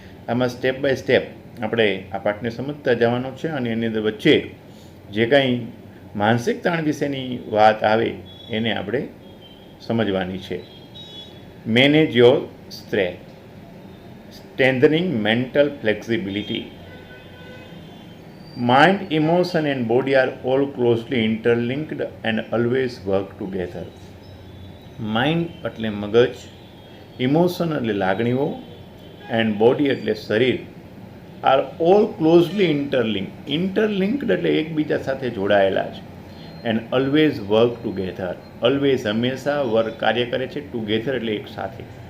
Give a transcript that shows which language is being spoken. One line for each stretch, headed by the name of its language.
Gujarati: આમાં step by step આપણે આ પાઠને સમજતા જવાનો છે અને એની અંદર વચ્ચે જે કાંઈ માનસિક તાણ વિશેની વાત આવે એને આપણે સમજવાની છે.
English: Manage your stress, strengthening mental flexibility. Mind, emotion and body are all closely interlinked and always work together.
Gujarati: Mind એટલે મગજ, ઇમોશન એટલે લાગણીઓ એન્ડ બોડી એટલે શરીર
English: are all closely interlinked
Gujarati: એટલે એકબીજા સાથે જોડાયેલા છે.
English: and always work together,
Gujarati: always હંમેશા વર્ક કાર્ય કરે છે, ટુગેધર એટલે એક સાથે.